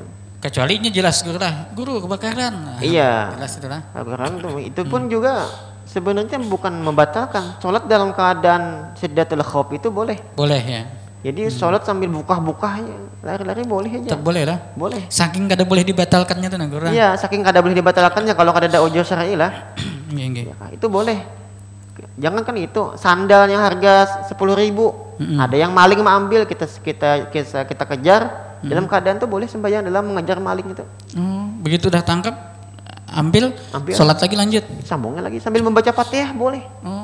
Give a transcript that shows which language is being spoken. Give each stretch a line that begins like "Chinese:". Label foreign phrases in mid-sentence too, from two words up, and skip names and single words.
Indonesian: Kecuali ini jelas guru kebakaran. Iya. Jelas itulah. Kebakaran itu pun juga sebenarnya bukan membatalkan. Sholat dalam keadaan
Arabic: syiddatul khauf
Indonesian: itu boleh. Boleh ya. Jadi sholat sambil buka-buka lari-lari boleh aja. Boleh lah. Boleh.
Banjar: Saking kada boleh dibatalkannya tuh guru. Iya, saking kada boleh dibatalkannya kalau kada ada ujur syar'i lah.
Indonesian: Iya. Ya, itu boleh. Jangan kan itu sandalnya harga 10.000. Ada yang maling ambil, kita kejar. Dalam keadaan tuh boleh sembahyang dalam mengejar maling itu. Begitu udah tangkap, ambil, sholat lagi lanjut. Sambungnya lagi sambil membaca Fatihah boleh.